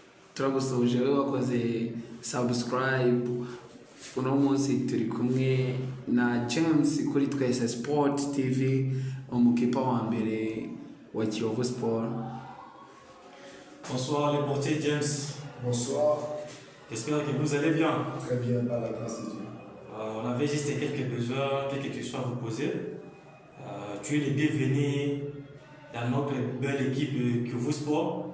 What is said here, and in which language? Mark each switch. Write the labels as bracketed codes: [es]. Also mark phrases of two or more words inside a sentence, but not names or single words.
[rw] turagusoje wowe wakoze subscribe. Uno munsi turi kumwe na James kuri Twese Sport TV, umukipa wa mbere wa Kiyovu Sport. [fr] Bonsoir les portiers James. Bonsoir. J'espère que vous allez bien. Très bien, par la grâce de Dieu. On avait juste quelques besoins, quelques questions à vous poser. Tu es le bienvenu dans notre belle équipe Kiyovu Sport.